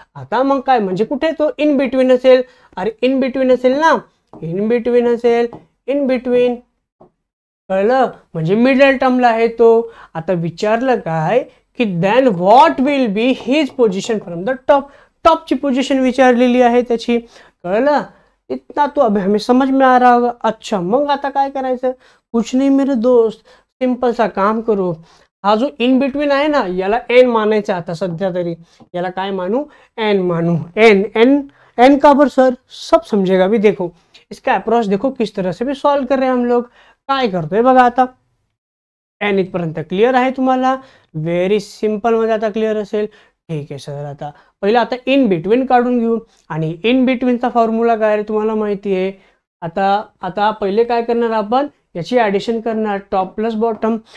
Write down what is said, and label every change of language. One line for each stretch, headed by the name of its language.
Marathi: आता मग काय, म्हणजे कुठे तो? इन बिटवीन असेल। अरे इन बिटवीन असेल ना, इन बिटवीन कळलं, म्हणजे मिडल टर्मला आहे तो। आता विचारलं काय की
English: Then what will be his position from the top.
Marathi: टॉपची position विचारलेली आहे त्याची, कळलं।
Hindi: इतना तो अभी हमें समझ में आ रहा होगा.
Marathi: अच्छा, मग आता काय करायचं?
Hindi: कुछ नाही मेरे दोस्त, सिंपल सा
Marathi: काम करू. हा जो इन बिटवीन आहे ना, याला एन मानायचा आता सध्या तरी. याला काय मानू? एन मानू. एन एन एन का बर सर?
Hindi: सब समझेगा भी. देखो इसका अप्रोच देखो किस तरह से भी सॉल्व कर रहे हैं हम लोग.
Marathi: काय करतोय बघा आता. एन इथपर्यंत क्लिअर आहे तुम्हाला? व्हेरी सिंपल मध्ये आता क्लिअर असेल. ठीक आहे सर. आता पहिला आता इन बिटवीन काढून घेऊ. आणि इन बिटवीनचा फॉर्म्युला काय आहे तुम्हाला माहिती आहे. आता पहिले काय करणार आपण, याची ऍडिशन करणार. Top plus bottom.